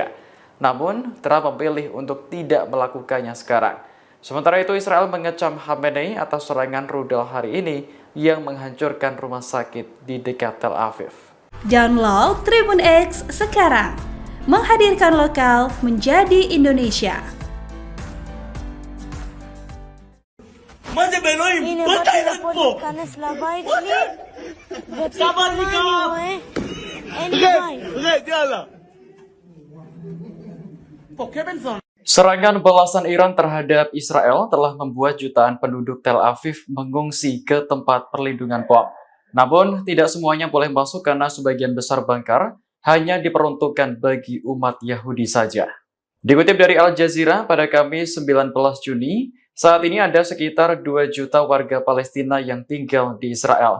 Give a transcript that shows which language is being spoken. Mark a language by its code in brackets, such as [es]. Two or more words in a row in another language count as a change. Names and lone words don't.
[id] Namun, Trump memilih untuk tidak melakukannya sekarang. Sementara itu, Israel mengecam Khamenei atas serangan rudal hari ini yang menghancurkan rumah sakit di dekat Tel Aviv. Download Tribun X sekarang, menghadirkan lokal menjadi Indonesia. [he] הנה באתי לפה להיכנס לבית שלי ופתאום אני רואה אין בית. [id] Serangan balasan Iran terhadap Israel telah membuat jutaan penduduk Tel Aviv mengungsi ke tempat perlindungan POM. Namun, tidak semuanya boleh masuk karena sebagian besar bangkar hanya diperuntukkan bagi umat Yahudi saja. Dikutip dari Al Jazeera pada Kamis 19 Juni, saat ini ada sekitar 2 juta warga Palestina yang tinggal di Israel.